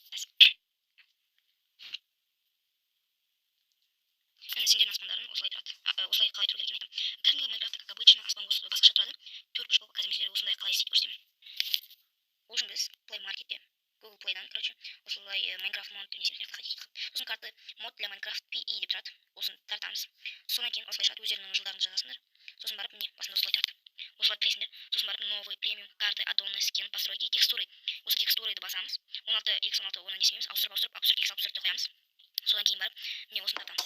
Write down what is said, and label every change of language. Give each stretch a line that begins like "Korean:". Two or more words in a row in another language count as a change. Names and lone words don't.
Kazakh: Мен сендердің аспандарын осылай тұрады. Осылай қалай тұру керек екенін айтамын. Кәдімгі Майнкрафтта
Russian: как обычно
Kazakh: аспан басқаша тұрады. 4 қылып қазір мен сендерге осындай қалай істейді көрсетемін. Ол үшін біз Play Marketте Google Play'дан, короче, осылай Minecraft мод не сияқты хотите. Сосын
Russian: карты мод для Minecraft PE
Kazakh: деп тұрады. Осын тартамыз. Содан кейін осылай шығады, өздеріңнің жылдарыңды жазасыңдар. Сосын барып міне басында осылай тұрады. Осылай кіресіңдер. Сосын барып
Russian: новый премиум карты, аддоны, скин, постройки, текстуры.
Kazakh: Осы текстурыды басамыз. 16x16 оны не істейміз? Ауыстырып, абсурд қоямыз. Содан кейін барып міне осыны тартамыз.